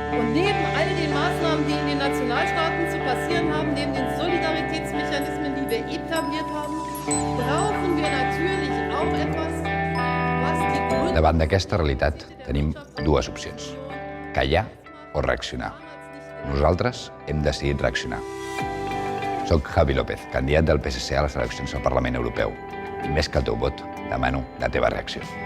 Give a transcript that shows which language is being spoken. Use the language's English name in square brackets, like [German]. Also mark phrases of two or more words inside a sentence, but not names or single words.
[German] neben all den Maßnahmen, die in den Nationalstaaten zu passieren haben, neben den Solidaritätsmechanismen, die wir etabliert haben, brauchen wir natürlich auch etwas, was die Gründe... [Catalan] Davant d'aquesta realitat tenim dues opcions: callar o reaccionar. Nosaltres hem decidit reaccionar. Soc Javi López, candidat del PSC a les eleccions al Parlament Europeu. I més que el teu vot, demano la teva reacció.